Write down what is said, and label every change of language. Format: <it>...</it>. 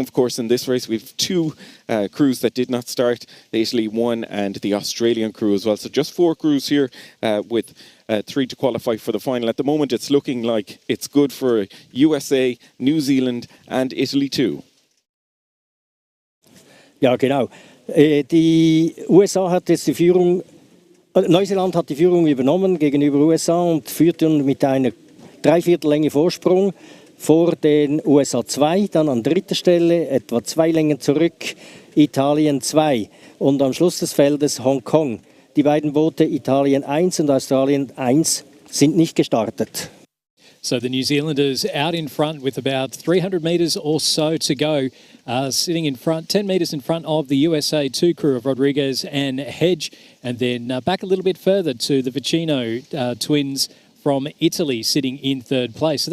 <en>Of course, in this race, we've 2 crews that did not start, the Italy one and the Australian crew as well. So just 4 crews here with 3 to qualify for the final. At the moment, it's looking like it's good for USA, New Zealand and Italy too.</en> <de>Ja, genau. Die USA hat jetzt die Führung. Neuseeland hat die Führung übernommen gegenüber USA und führt nun mit einer Dreiviertellänge Vorsprung vor den USA 2, dann an dritter Stelle, etwa 2 Längen zurück, Italien 2 und am Schluss des Feldes Hongkong. Die beiden Boote Italien 1 und Australien 1 sind nicht gestartet.</de> <en>So the New Zealanders out in front with about 300 metres or so to go, sitting in front, 10 metres in front of the USA 2 crew of Rodriguez and Hedge, and then back a little bit further to the Vicino twins from Italy sitting in third place.</en>